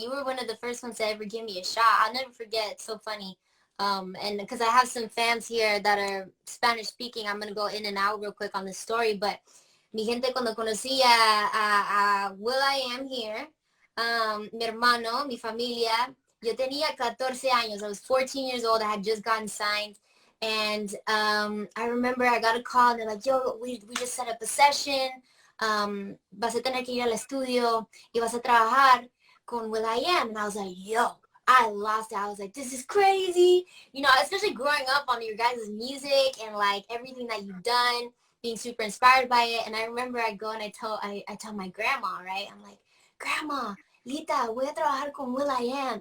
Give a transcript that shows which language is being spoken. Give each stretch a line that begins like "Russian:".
English: You were one of the first ones to ever give me a shot. I'll never forget. It's so funny. And because I have some fans here that are Spanish speaking, I'm gonna go in and out real quick on this story.
Spanish: But mi gente cuando conocí a will.i.am here, mi hermano, mi familia, yo tenía 14 años.
English: I was 14 years old. I had just gotten signed. And I remember I got a call and they're like, yo, we just set up a session.
Spanish: Vas a tener que ir al estudio y vas a trabajar con will.i.am.
English: And I was like, yo, I lost it. I was like, this is crazy. You know, especially growing up on your guys' music and like everything that you've done, being super inspired by it. And I remember I go and I tell my grandma, right? I'm like, Grandma,
Spanish: Lita, voy a trabajar con will.i.am.